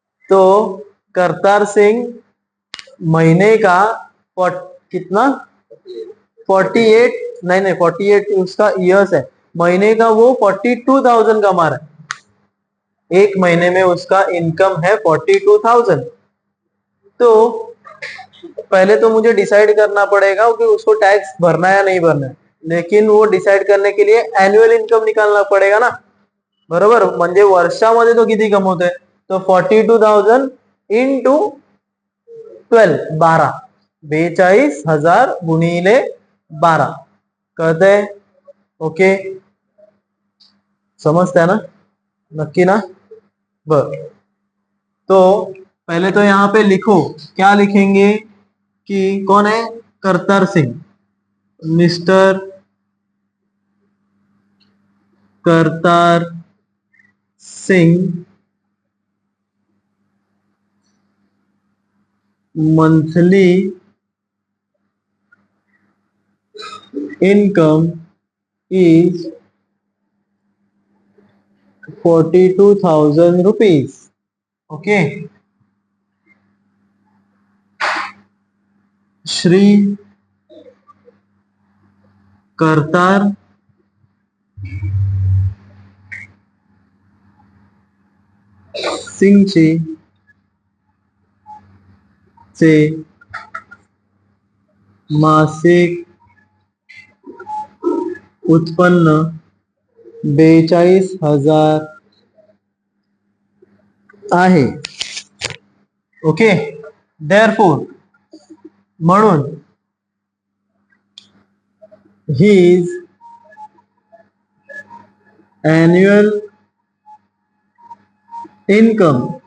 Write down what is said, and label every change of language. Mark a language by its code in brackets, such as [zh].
[hi] तो करतार सिंह महीने का कितना, 48, नहीं 48 उसका ईयर्स है, महीने का वो 42,000 कमा रहा है, एक महीने में उसका इनकम है 42,000। तो पहले तो मुझे डिसाइड करना पड़ेगा कि उसको टैक्स भरना है या नहीं भरना है, लेकिन वो डिसाइड करने के लिए एनुअल इनकम निकालना पड़ेगा ना, बरोबर? [mr] म्हणजे वर्षामध्ये तो किती कमवतोय, तो 42,000 इंटू 12, 12, 42,000 गुणिले 12, कळतंय? [hi] ओके, समझता है ना, [mr] नक्की ना? [hi] बर, तो पहले तो यहाँ पे लिखो, क्या लिखेंगे कि कौन है Kartar Singh, mister [en] Kartar Singh monthly income is 42,000 rupees. [mr] Okay, Shri Kartar सिंगचे चे मासिक उत्पन्न 42,000 आहे। [en] okay, therefore [mr] म्हणून [en] his annual income,